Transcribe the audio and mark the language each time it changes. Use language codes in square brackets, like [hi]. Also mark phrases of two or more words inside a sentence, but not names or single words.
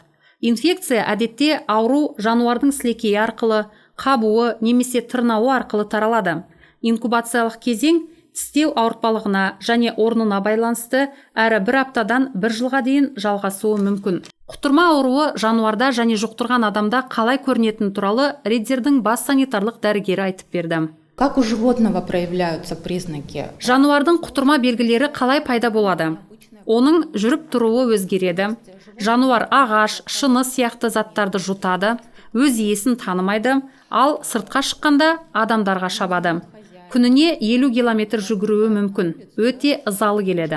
[kk] Инфекция әдетте ауру жануардың сілекейі арқылы, қабуы немесе тырнауы арқылы таралады. Инкубациялық кезең тістеу ауыртпалығына және орнына байланысты әрі 1 аптадан 1 жылға дейін жалғасуы мүмкін. Құтырма ауруы жануарда және жұқтырған адамда қалай көрінетіні туралы Риддердің бас санитарлық дәрігері айтып берді. [ru] Как у животного проявляются признаки? [kk] Жануардың құтырма белгілері қалай пайда болады? Оның жүріп тұруы өзгереді. Жануар ағаш, шыны сияқты заттарды жұтады, өз иесін танымайды, ал сыртқа шыққанда адамдарға шабады. Күніне 50 км жүгіруі мүмкін, өте ызалы келеді.